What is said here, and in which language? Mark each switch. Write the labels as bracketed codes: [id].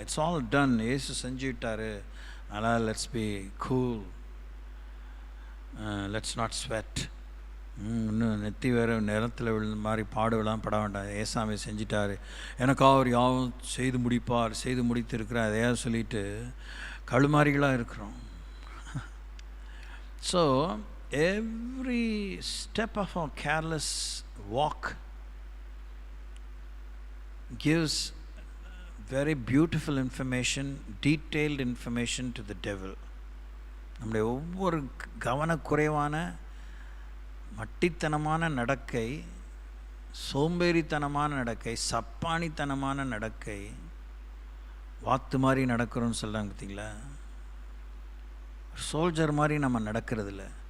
[en] it's all done, [ta] ஏசு செஞ்சுட்டார், அதனால் [en] let's be cool, let's not sweat, [ta] இன்னும் நெத்தி வேறு நிலத்தில் விழுந்த மாதிரி பாடுவெல்லாம் பட வேண்டாம், ஏசாமி செஞ்சிட்டார், எனக்காக அவர் யாவும் செய்து முடிப்பார், செய்து முடித்திருக்கிறார், அதையாவது சொல்லிட்டு கழுமாரிகளாக இருக்கிறோம். [en] So every step of our careless walk gives very beautiful information, detailed information to the devil. [ta] நம்முடைய ஒவ்வொரு கவனக்குறைவான மட்டித்தனமான நடக்கை, சோம்பேறித்தனமான நடக்கை, சப்பானித்தனமான நடக்கை, வாத்து மாதிரி நடக்கிறோன்னு சொல்கிறாங்க பார்த்தீங்களா, சோல்ஜர் மாதிரி நம்ம நடக்கிறதில்ல.